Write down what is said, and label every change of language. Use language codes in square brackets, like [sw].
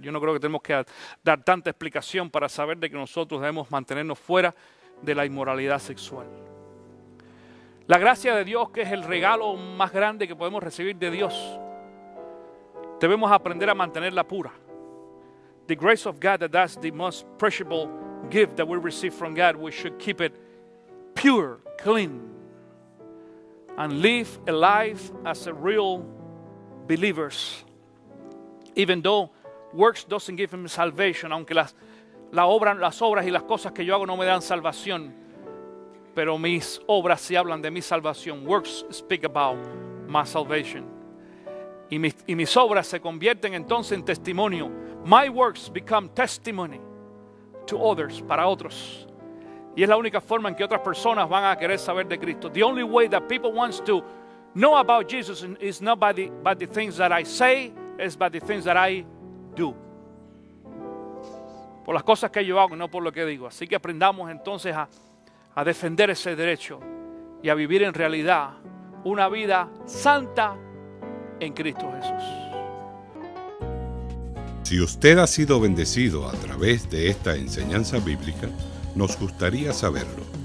[es] Yo no creo que tenemos que dar tanta explicación para saber de que nosotros debemos mantenernos fuera de la inmoralidad sexual. La gracia de Dios, que es el regalo más grande que podemos recibir de Dios, debemos aprender a mantenerla pura. [en] The grace of God, that's the most precious gift that we receive from God. We should keep it pure, clean, and live a life as a real believers. Even though works doesn't give him salvation, [es] aunque las obras y las cosas que yo hago no me dan salvación, pero mis obras sí hablan de mi salvación. [en] Works speak about my salvation. [es] Y mis obras se convierten entonces en testimonio. [en] My works become testimony to others, [es] para otros. Y es la única forma en que otras personas van a querer saber de Cristo. [en] The only way that people want to know about Jesus is not by the things that I say, it's by the things that I do. [es] Por las cosas que yo hago, no por lo que digo. Así que aprendamos entonces a defender ese derecho y a vivir en realidad una vida santa en Cristo Jesús. Si usted ha sido bendecido a través de esta enseñanza bíblica, nos gustaría saberlo.